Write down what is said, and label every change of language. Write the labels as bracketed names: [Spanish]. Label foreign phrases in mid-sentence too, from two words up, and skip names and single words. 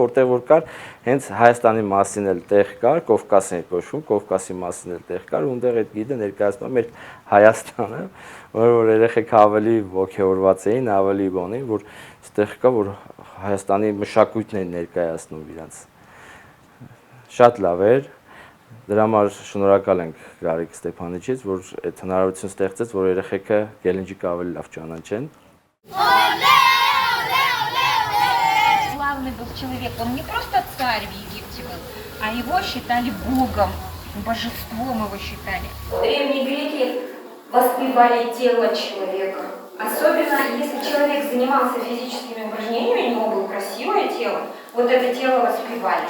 [Armenian] որտեղ որ կար հենց Հայաստանի մասին էլ տեղ կար, Կովկասն էր կոչվում, Կովկասի մասին էլ տեղ կար, ու այնտեղ այդ գիդը ներկայացնում է մեր Հայաստանը, որ երեխեք ավելի ոգևորված էին, ավելի բան էին, որ այդտեղ կա, որ Հայաստանի մշակույթն են ներկայացնում իրանց։ Շատ լավ էր։ Դրա համար շնորհակալ ենք Գարիկ Ստեփանիչից, որ այդ հնարավորություն ստեղծեց, որ երեխեքը Գելնջիկը ավելի лав ճանաչեն։ [Russian] Славный был человек, он не просто царь в Египте был, а его считали богом, божеством его считали. Древние греки воспевали тело человека. Особенно, если человек занимался физическими упражнениями, у него было красивое тело, вот это тело воспевали.